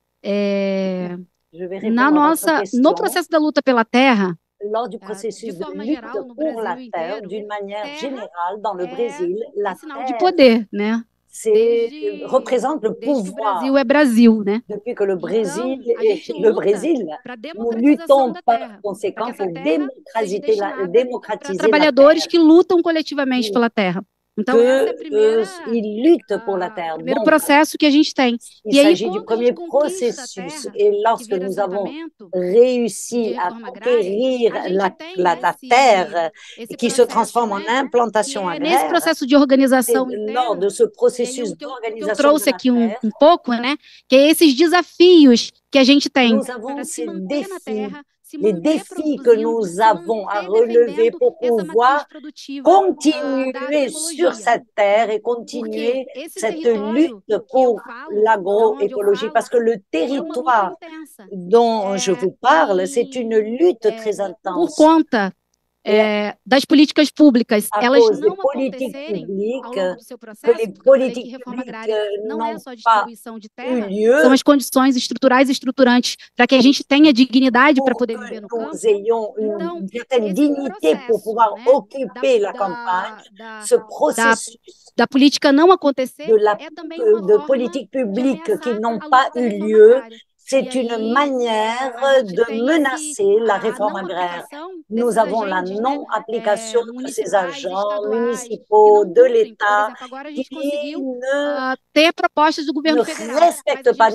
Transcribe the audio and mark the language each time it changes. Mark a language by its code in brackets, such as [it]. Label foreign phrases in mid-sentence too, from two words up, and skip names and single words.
[pt] No processo da luta pela terra, [fr] lors du processus de lutte pour la terre, d'une manière générale, dans le Brésil, la terre [pt] de poder, né? [fr] Représente le pouvoir. [pt] Brasil é Brasil, né? [fr] Depuis que le Brésil est le Brésil, nous luttons par conséquent pour démocratiser [pt] trabalhadores que lutam coletivamente pela terra. [fr] qu'ils luttent pour la terre. [pt] Primeiro processo que a gente tem. [fr] Il s'agit du premier processus. Et lorsque nous avons réussi à conquérir la terre qui se transforme en implantation agraire, [pt] processo de organização [fr] lors de ce processus d'organisation [pt] eu trouxe aqui pouco, né, que é esses desafios que a gente tem. [fr] Nous avons ces défis, les défis que nous avons à relever pour pouvoir continuer sur cette terre et continuer cette lutte pour l'agroécologie. Parce que le territoire dont je vous parle, c'est une lutte très intense. [pt] Por conta das políticas públicas, elas não acontecerem ao longo do seu processo, que reforma agrária não é só distribuição de terra, são as condições estruturais e estruturantes para que a gente tenha dignidade para poder viver no campo. [fr] Nous ayons une certaine dignité pour pouvoir occuper la campagne. Ce processus [pt] da política não acontecer é também [fr] de politique publique qui n'ont pas eu lieu. C'est une manière de menacer la réforme agraire. Nous avons la non-application de ces agents municipaux de l'État qui ne respectent pas.